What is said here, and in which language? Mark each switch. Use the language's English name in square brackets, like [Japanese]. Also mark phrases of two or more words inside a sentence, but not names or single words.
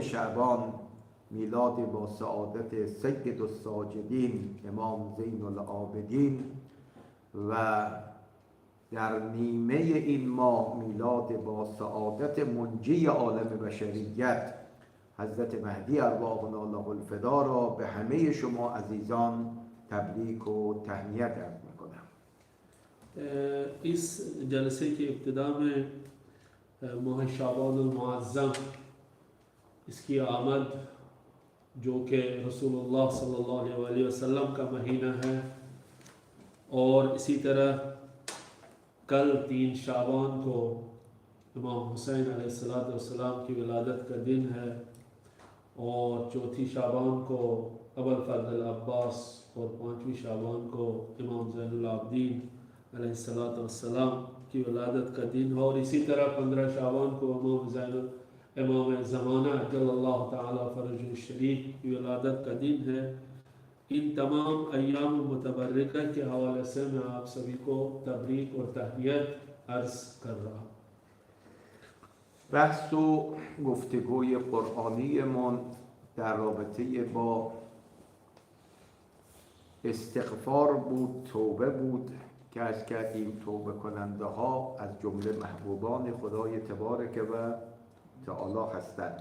[Persian] شعبان میلاد با سعادت سید الساجدین امام زین العابدین و در نیمه این ماه میلاد با سعادت منجی عالم بشریت حضرت مهدی [Arabic] ارواحنا له الفدا [Persian] را به همه شما عزیزان تبریک و تهنیت عرض میکنم. [Urdu] اس جلسے کی ابتدا میں ماہ شعبان المعظم اس کی آمد جو کہ رسول اللہ [Arabic] صلی اللہ علیہ وسلم [Urdu] का مہینہ ہے اور اسی طرح کل 3 شعبان کو امام حسین علیہ السلام کی ولادت کا دن ہے اور 4 شعبان کو ابوالعباس اور 5ویں شعبان کو امام زین العابدین علیہ السلام کی ولادت کا دن ہے اور اسی طرح 15 شعبان کو امام زمانہ [Arabic] عجل اللہ تعالی فرجہ الشریف [Urdu] کی ولادت کا دن ہے. ان تمام ایام متبرکہ کے حوالے سے میں آپ سبھی کو تبریک اور تہنیت عرض کر رہا ہوں. [Persian] بحث و گفتگوی قرآنیمان در رابطه با استغفار بود، توبه بود که از کردیم توبه کننده ها از جمله محبوبان خدای [Arabic] تبارک و تعالی [Persian] هستند.